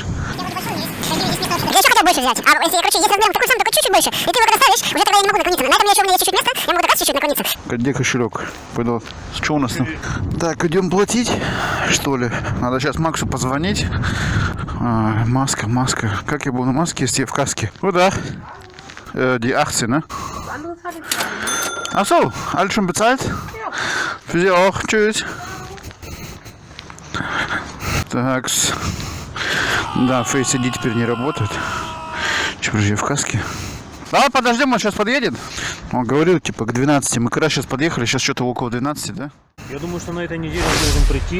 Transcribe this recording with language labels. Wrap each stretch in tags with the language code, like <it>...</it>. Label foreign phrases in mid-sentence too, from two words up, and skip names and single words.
<ru>Я еще хотел больше взять. А если, короче, если размером такой сам, только чуть-чуть больше, и ты его когда ставишь, уже тогда я не могу наклониться. На этом еще у меня есть чуть-чуть места, я могу как раз чуть-чуть наклониться. Где кошелек? Пойду. Что у нас там? Так, идем платить, что ли? Надо сейчас Максу позвонить. Маска. Как я буду на маске, если я в каске? Куда?</ru> <de>Die 18, ne? Ach so, alles schon bezahlt? Ja. Für Sie auch. Tschüss.</de> <ru>Такс. Да, Face ID теперь не работает. Че же я в каске? Давай подождем, он сейчас подъедет. Он говорил, типа, к 12. Мы когда сейчас подъехали, сейчас что-то около 12, да? Я думаю, что на этой неделе он должен прийти.</ru>